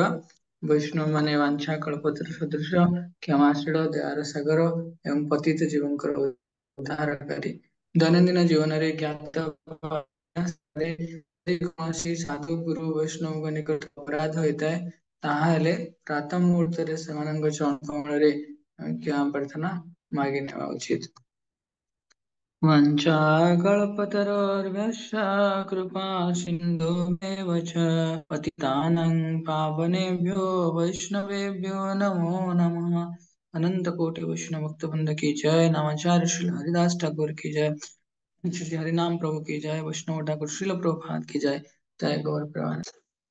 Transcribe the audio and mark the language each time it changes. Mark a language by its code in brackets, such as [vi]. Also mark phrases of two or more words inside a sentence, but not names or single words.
[or] ବୈଷ୍ଣବ ମାନେ ବାଞ୍ଛା କଳ୍ପତରୁ ସଦୃଶ କ୍ଷମାଶୀଳ ଦୟାର ସାଗର ଏବଂ ପତିତ ଜୀବଙ୍କର ଉଦ୍ଧାରକାରୀ। ଦୈନନ୍ଦିନ ଜୀବନରେ ଜ୍ଞାତ କୌଣସି ସାଧୁ ଗୁରୁ ବୈଷ୍ଣବଙ୍କ ନିକଟ ଅପରାଧ ହୋଇଥାଏ ତାହେଲେ ପ୍ରାତଃ ମୁହୂର୍ତ୍ତରେ ସେମାନଙ୍କ ଚରଣ କମଳରେ କ୍ଷମା ପ୍ରାର୍ଥନା ମାଗି ନେବା ଉଚିତ। [sa] वञ्चाकल्पतरोर्भ्यश्च कृपा सिन्धुभ्येव च पतितानां पावनेभ्यो वैष्णवेभ्यो नमो नमः। [hi] अनंत कोटि वैष्णव भक्त वृंद की जय। नामाचार्य श्री हरिदास ठाकुर की जय। श्री हरिनाम प्रभु की जय। वैष्णव ठाकुर श्रील प्रभुपाद की जय। जय गौर प्रभु।